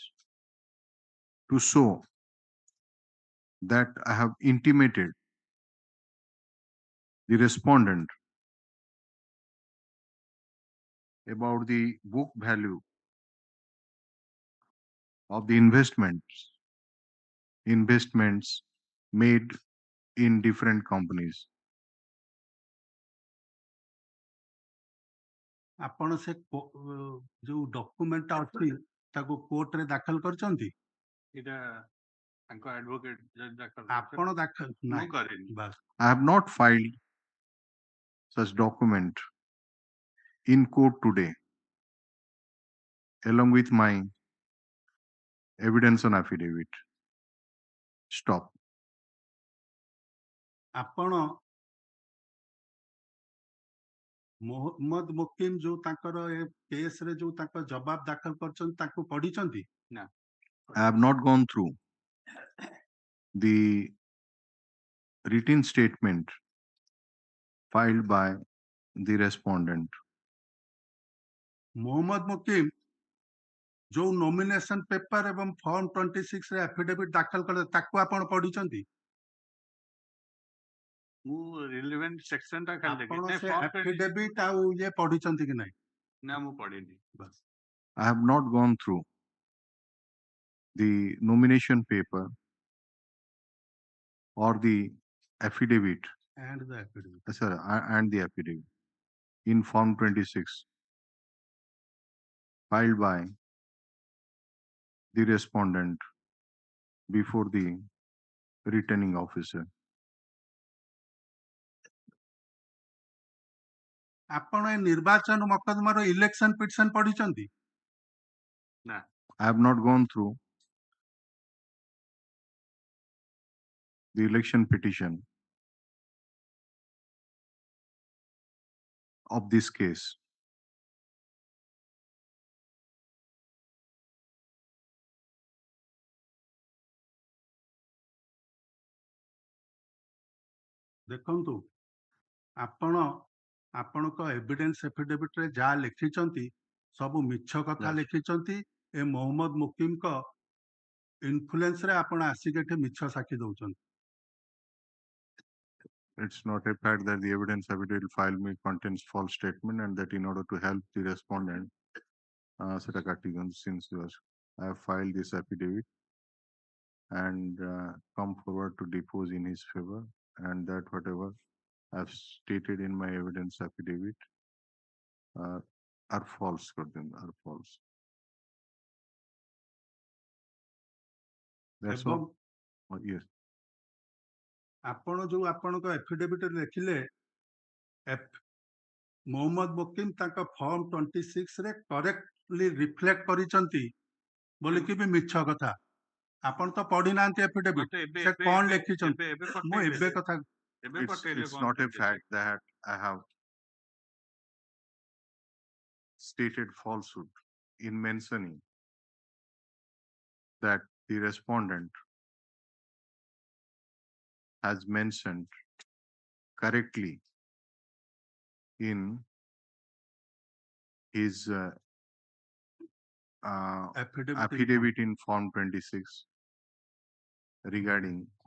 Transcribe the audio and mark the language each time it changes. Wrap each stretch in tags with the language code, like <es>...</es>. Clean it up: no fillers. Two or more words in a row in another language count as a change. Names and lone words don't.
<en>to show that I have intimated the respondent about the book value of the investments made in different companies.</en> <or>ଆପଣ ସେ ଯୋଉ ଡକୁମେଣ୍ଟଟା ଅଛି ତାକୁ କୋର୍ଟରେ ଦାଖଲ କରିଛନ୍ତି? ଏଇଟା ତାଙ୍କ</or> <en>advocate judge</en> <or>ଦାଖଲ ଆପଣ ଦାଖଲ ମୁଁ କରିନି.</or> <en>I have not filed such document in court today along with my evidence on affidavit. Stop.</en> <or>ଆପଣ ମୋହମ୍ମଦ ମୁକିମ ଯୋଉ ତାଙ୍କର ଏ କେସରେ ଯୋଉ ତାଙ୍କ ଜବାବ ଦାଖଲ କରିଛନ୍ତି ତାକୁ ପଢିଛନ୍ତି? ନା.</or> <en>I have not gone through the written statement filed by the respondent.</en> <or>ମୋହମ୍ମଦ ମୁକିମ ଯୋଉ</or> <en>nomination paper</en> <or>ଏବଂ ଫର୍ମ 26 ରେ ଆଫିଡେଭିଟ ଦାଖଲ କଲେ ତାକୁ ଆପଣ ପଢିଛନ୍ତି? ମୁଁ</or> <en>relevant section</en> <or>ଟା ଖାଲି ଆପଣ ଦେଖିଛି. ସେ ଆଫିଡେଭିଟ ଆଉ ଇଏ ପଢିଛନ୍ତି କି ନାହିଁ? ନା ମୁଁ ପଢିନି.</or> <en>I have not gone through the nomination paper or the affidavit. And the affidavit. Sir, and the affidavit in Form 26 filed by the respondent before the returning officer.</en> <or>ଆପଣ ଏ ନିର୍ବାଚନ ମକଦ୍ଦମାର</or> <en>election petition</en> <or>ପଢିଛନ୍ତି? ନା.</or> <en>I have not gone through the election petition of this case.</en> <or>ଦେଖନ୍ତୁ ଆପଣ ଆପଣଙ୍କ</or> <en>evidence affidavit</en> <or>ରେ ଯାହା ଲେଖିଛନ୍ତି ସବୁ ମିଛ କଥା ଲେଖିଛନ୍ତି। ଏ ମୋହମ୍ମଦ ମୁକିମଙ୍କ ଇନଫ୍ଲୁଏନ୍ସ ରେ ଆପଣ ଆସିକି ଏଠି ମିଛ ସାକ୍ଷୀ ଦଉଛନ୍ତି।</or> <en>It's not a fact that the evidence affidavit filed me contains false statement and that in order to help the respondent, since I have filed this affidavit and come forward to depose in his favor, and that whatever I've stated in my evidence affidavit are false. Are false. That's all. Yes.</en> <or>ଆପଣ ଯୋଉ ଆପଣଙ୍କ ଏଫିଡେଭିଟ ଲେଖିଲେ ମୋହମ୍ମଦ ମୁକିମ ତାଙ୍କ ଫର୍ମ 26 ରେ</or> <en>correctly reflect</en> <or>କରିଛନ୍ତି ବୋଲିକି ବି ମିଛ କଥା। ଆପଣ ତ ପଢି ନାହାନ୍ତି ଏଫିଡେଭିଟ, ସେ କଣ ଲେଖିଛନ୍ତି? ମୁଁ ଏବେ କଥା</or> <en>It's not a fact that I have stated falsehood in mentioning that the respondent has mentioned correctly in his affidavit in Form 26 regarding who aspect</en>